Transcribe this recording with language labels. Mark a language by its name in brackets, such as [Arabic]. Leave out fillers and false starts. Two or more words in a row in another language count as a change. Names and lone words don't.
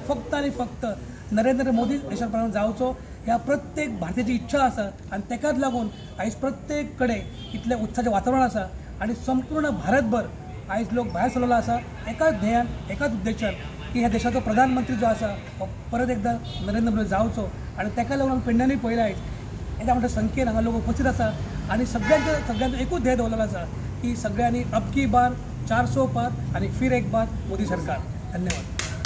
[Konkani] फक्त आनी फक्त नरेंद्र मोदी देशाचो प्रधान जावचो ह्या प्रत्येक भारतीयाची इच्छा आसा आनी ताकाच लागून आयज प्रत्येक कडेन इतलें उत्साहाचें वातावरण आसा आनी संपूर्ण भारतभर आयज लोक भायर सरलेलो आसा एकाच ध्येयान, एकाच उद्देशान की ह्या देशाचो प्रधानमंत्री जो आसा हो परत एकदां नरेंद्र मोदी जावचो आनी ताका लागून पेडण्यांनी पळयला आयज येता म्हणटा संख्येन हांगा लोक उपस्थित आसा आनी सगळ्यांचो एकूच ध्येय दवरलेलो आसा की सगळ्यांनी [Hindi] अब की बार 400 पार [Konkani] आनी [Hindi] फिर एक बार मोदी सरकार. [Konkani] धन्यवाद.